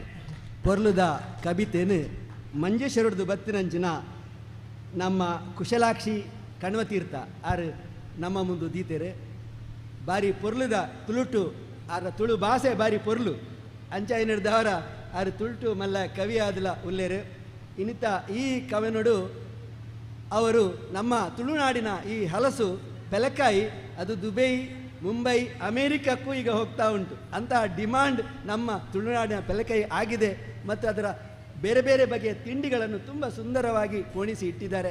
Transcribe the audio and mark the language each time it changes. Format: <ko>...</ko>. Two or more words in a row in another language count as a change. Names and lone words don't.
<tcy>ಪೊರ್ಲುದ ಕವಿತೆನು ಮಂಜೇಶ್ವರದ್ದು ಬತ್ತಿನಂಚಿನ ನಮ್ಮ ಕುಶಲಾಕ್ಷಿ ಕಣ್ವತೀರ್ಥ ಆರು ನಮ್ಮ ಮುಂದೆ ದೀತೆರೆ ಬಾರಿ ಪೊರ್ಲುದ ತುಳುಟು ಆರ ತುಳು ಭಾಷೆ ಬಾರಿ ಪೊರ್ಲು ಅಂಚ ಏನಿಡ್ದವರ ಆರು ತುಳುಟು ಮಲ್ಲ ಕವಿ ಆದಲ ಉಲ್ಲೇರು ಇನ್ನಿತ ಈ ಕವನೋಡು ಅವರು ನಮ್ಮ ತುಳುನಾಡಿನ ಈ ಹಲಸು ಪೆಲಕಾಯಿ ಅದು ದುಬೈ ಮುಂಬೈ ಅಮೇರಿಕಕ್ಕೂ</tcy> <kn>ಈಗ ಹೋಗ್ತಾ ಉಂಟು. ಅಂತಹ ಡಿಮಾಂಡ್ ನಮ್ಮ ತುಳುನಾಡಿನ ಪೆಲಕಾಯಿ ಆಗಿದೆ ಮತ್ತು ಅದರ ಬೇರೆ ಬೇರೆ ಬಗೆಯ ತಿಂಡಿಗಳನ್ನು ತುಂಬ ಸುಂದರವಾಗಿ ಪೋಣಿಸಿ ಇಟ್ಟಿದ್ದಾರೆ.</kn>